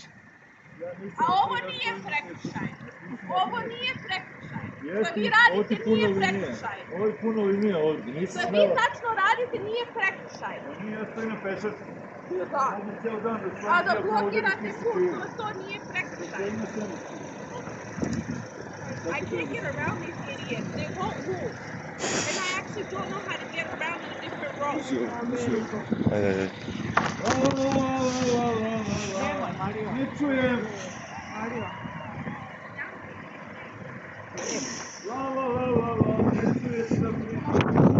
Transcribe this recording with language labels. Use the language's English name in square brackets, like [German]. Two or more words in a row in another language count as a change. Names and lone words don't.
[Serbian] A ovo nije prekršaj. Ovo nije prekršaj. Što Jeste, vi ovo ti radite puno nije linije. prekršaj. Ovo je puno linije ovdje, nisi Što vi smela. tačno radite nije prekršaj. Nije, ja stojim na pešačku. Da. Mogu cijel dan da A stvarno da ja puno blokirate ovdje put, to nije prekršaj. [English] I can't get around these idiots. They won't move. And I actually don't know how to get around a different road. [Serbian] Ajde. Ne čujem. Ne čujem. Ne čujem.